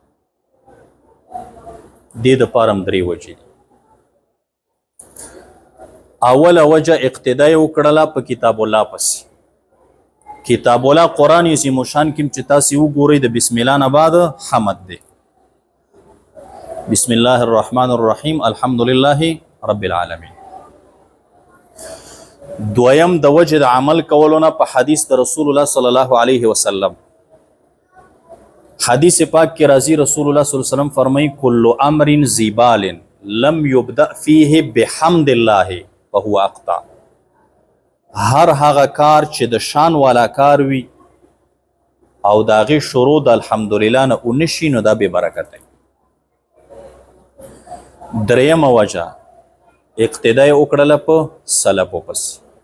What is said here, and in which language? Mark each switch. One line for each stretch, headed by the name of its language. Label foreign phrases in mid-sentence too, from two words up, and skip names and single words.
Pashto: دې دپاره هم درې وجې دي. اوله وجه اقتدا یې وکړله په کتاب الله پسې. کتاب الله قرآن عظیم الشان کې چې تاسې وګورئ د بسم الله نه بعد حمد دی.
Arabic: بسم الله الرحمن الرحیم الحمد لله رب العالمین.
Pashto: دویم د وجه د عمل کولو نه په حدیث د رسول الله
Arabic: صلی الله علیه وسلم.
Pashto: حدیث پاک کې راځي، رسول الله
Arabic: صلی الله علیه وسلم
Pashto: فرمایي
Arabic: کل امر ذی بال لم یبدأ فیه بحمد الله فهو اقطع.
Pashto: هر هغه کار چې د شان والا کار وي او د هغې شروع د الحمدلله نه اونشي، نو دا بې برکت دی. درېیمه وجه اقتدا یې وکړله په سلفو پسې.